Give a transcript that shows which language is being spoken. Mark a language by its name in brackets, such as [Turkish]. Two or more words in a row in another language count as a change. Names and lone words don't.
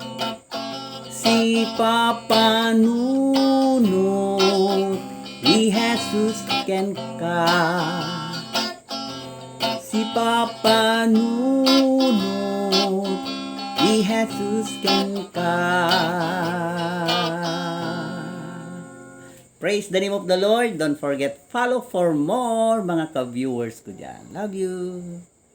[Iloko] Sipapanunot, ni Jesus kenka. Sipapanunot, ni Jesus kenka. [English] Praise the name of the Lord. Don't forget, follow for more [Filipino] mga ka-viewers ko dyan. [English] Love you.